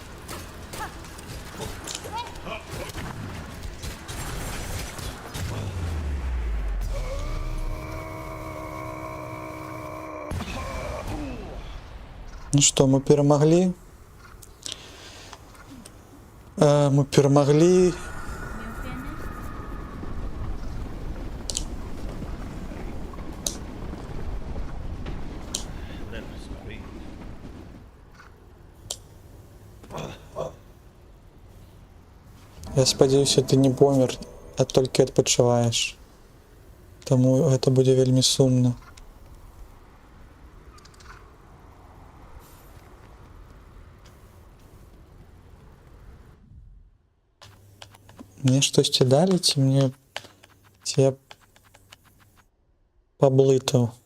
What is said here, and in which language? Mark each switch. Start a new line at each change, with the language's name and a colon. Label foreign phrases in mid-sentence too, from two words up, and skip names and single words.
Russian: Ну что,
Belarusian: мы перамаглі? Мы перамаглі.
English: You finished? That was great.
Belarusian: Я спадзяюся, ты не помер, а толькі адпачываеш. Таму гэта будзе вельмі сумна. Мне штосьці далі, ці я паблытаў?